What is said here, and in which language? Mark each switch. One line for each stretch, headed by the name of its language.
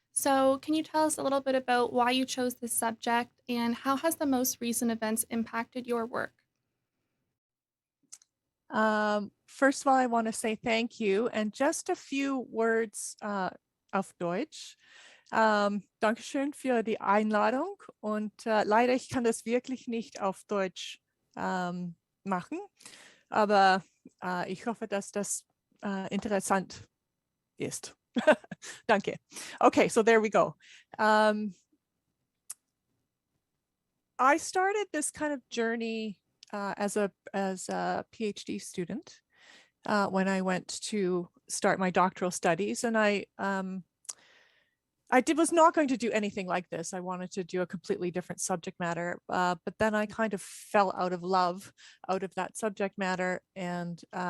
English: So can you tell us a little bit about why you chose this subject and how has the most recent events impacted your work? First of all, I want to say thank you and just a few words
German: auf Deutsch. Dankeschön für die Einladung und leider, ich kann das wirklich nicht auf Deutsch machen, aber ich hoffe, dass das interessant ist.
English: Danke. Okay, so there we go. I started this kind of journey as a PhD student when I went to start my doctoral studies, and I was not going to do anything like this. I wanted to do a completely different subject matter, but then I kind of fell out of love out of that subject matter and